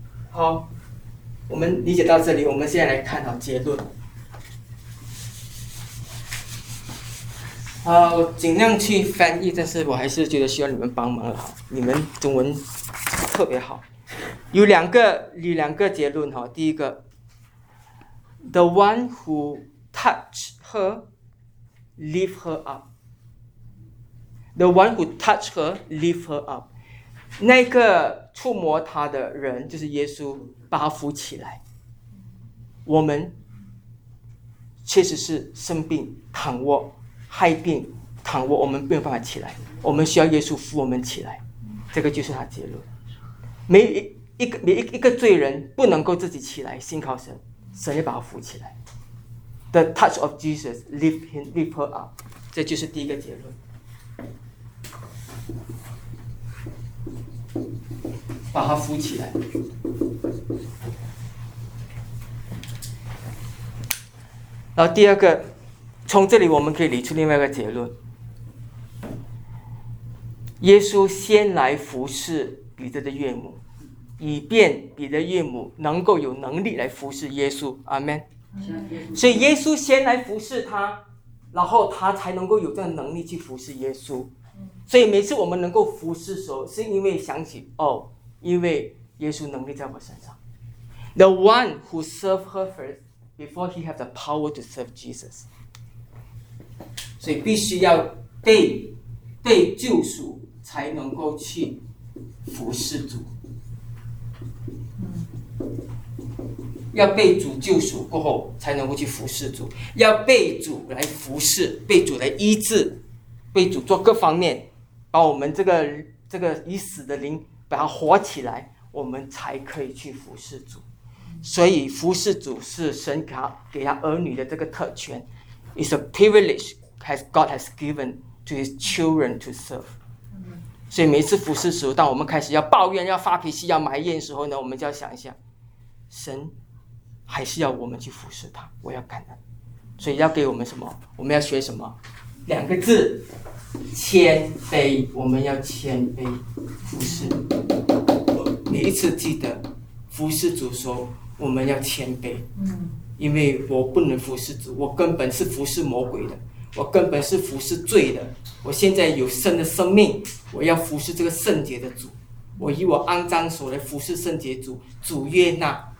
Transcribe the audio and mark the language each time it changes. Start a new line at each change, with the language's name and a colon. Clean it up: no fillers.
Chinese: 好，我们理解到这里，我们现在来探讨结论。我尽量去翻译，但是我还是觉得需要你们帮忙了，你们中文特别好。有两个结论。第一个，
English: The one who touched her lift her up， The one who touched her lift her up，
Chinese: 那个触摸她的人就是耶稣，把她扶起来。我们确实是生病躺卧，害病躺卧，我们没有办法起来，我们需要耶稣扶我们起来。这个就是他结论。每一个罪人不能够自己起来，信靠神，神也把他扶起来。
English: The touch of Jesus lift her up， 这就是第一个结论。
Chinese: 把他扶起来，然后第二个，从这里我们可以理出另外一个结论。耶稣先来服侍彼得的岳母，以便彼得岳母能够有能力来服侍耶稣。阿们。所以耶稣先来服侍他，然后他才能够有这个能力去服侍耶稣。所以每次我们能够服侍的时候，是因为想起，哦，因为耶稣能力在我身上。
English: The one who served her first before he had the power to serve Jesus。
Chinese: 所以必须要被救赎才能够去服侍主，要被主救赎过后才能够去服侍主，要被主来服侍，被主来医治，被主做各方面，把我们这个已死的灵把它活起来，我们才可以去服侍主。所以服侍主是神给他儿女的这个特权，
English: It's a privilegeGod has given to his children to serve。
Chinese: 所以每次服侍的时候，当我们开始要抱怨要发脾气要埋怨的时候呢，我们就要想一下，神还是要我们去服侍他，我要感恩。所以要给我们什么，我们要学什么，两个字，谦卑。我们要谦卑服侍，每一次记得服侍主说我们要谦卑，因为我不能服侍主，我根本是服侍魔鬼的，我根本是服侍罪的，我现在有神的生命，我要服侍这个圣洁的主，我以我肮脏手来服侍圣洁主，主悦纳。